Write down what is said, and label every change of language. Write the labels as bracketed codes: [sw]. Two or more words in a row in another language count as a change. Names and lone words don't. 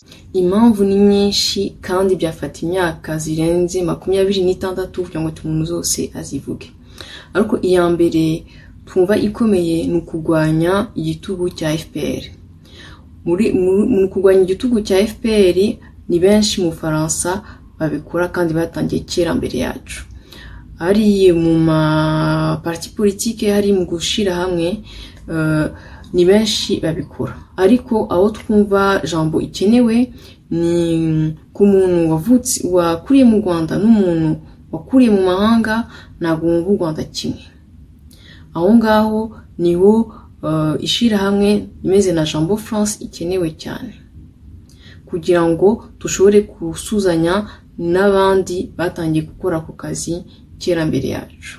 [rw] Impamvu ni nyinshi kandi byafata imyaka zirenze 26 kugira ngo umuntu zose azivuge, ariko iya mbere twumva ikomeye ni ukugwanya igitugu cya FPR. Muri kugwanya igitugu cya FPR ni benshi mu Faransa babikora kandi batangiye kera mbere yacu. Ari mu ma [fr] parti politique, [rw] hari mu gushira hamwe, ni benshi babikora, ariko aho twumva Jambo ikenewe ni ku muntu wavutse wakuriye mu Rwanda n'umuntu wakuriye mu mahanga, ntabwo wumva u Rwanda kimwe. Aho ngaho niho ishira hamwe imeze na Jambo France ikenewe cyane, kugira ngo dushobore kusuzanya n'abandi batangiye gukora ku kazi kera mbere yacu.